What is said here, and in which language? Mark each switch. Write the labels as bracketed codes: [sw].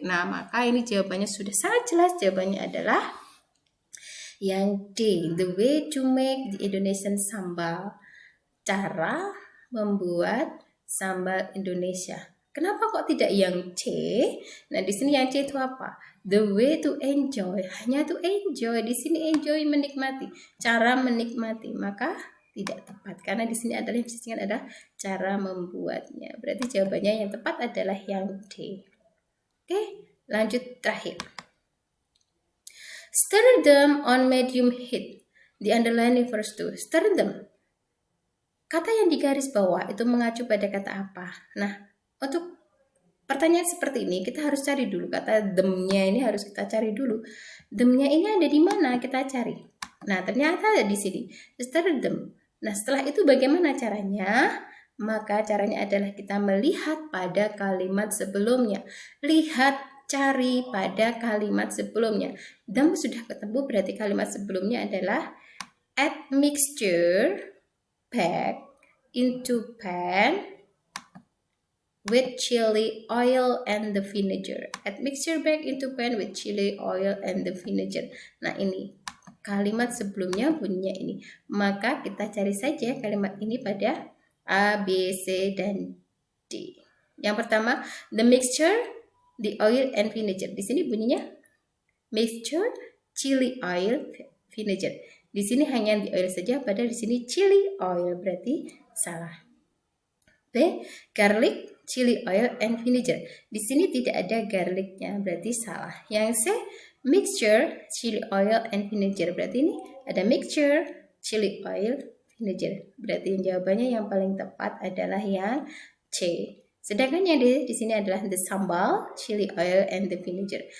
[id] Nah, maka ini jawabannya sudah sangat jelas. Jawabannya adalah yang D, [en] the way to make the Indonesian sambal. [id] Cara membuat sambal Indonesia. Kenapa kok tidak yang C? Nah, di sini yang C itu apa? [en] The way to enjoy, hanya to enjoy. [id] Di sini enjoy menikmati, cara menikmati, maka tidak tepat karena di sini adalah yang disebutkan adalah cara membuatnya. Berarti jawabannya yang tepat adalah yang D. Oke, lanjut terakhir. [en] Stir them on medium heat. [id] Di underline verse 2. Stir them. Kata yang di garis bawah itu mengacu pada kata apa? Nah, untuk pertanyaan seperti ini kita harus cari dulu kata them-nya ini harus kita cari dulu. Them-nya ini ada di mana? Kita cari. Nah, ternyata ada di sini. Stir them. Nah, setelah itu bagaimana caranya? Maka caranya adalah kita melihat pada kalimat sebelumnya. Lihat, cari pada kalimat sebelumnya. Them sudah ketemu, berarti kalimat sebelumnya adalah [en] add mixture back into pan with chili oil and the vinegar. Add mixture back into pan with chili oil and the vinegar. [id] Nah, ini kalimat sebelumnya bunyinya ini. Maka kita cari saja kalimat ini pada A, B, C, dan D. [en] Yang pertama, the mixture, the oil and vinegar. [id] Di sini bunyinya mixture, chili oil, vinegar. Di sini hanya the oil saja, padahal di sini chili oil, berarti salah. [en] B, garlic, chili oil, and vinegar. [id] Di sini tidak ada garlicnya, berarti salah. Yang C, mixture, chili oil, and vinegar. Berarti ini ada mixture, chili oil, vinegar. Berarti jawabannya yang paling tepat adalah yang C. Sedangkan yang di sini adalah [en] the sambal, chili oil, and the vinegar.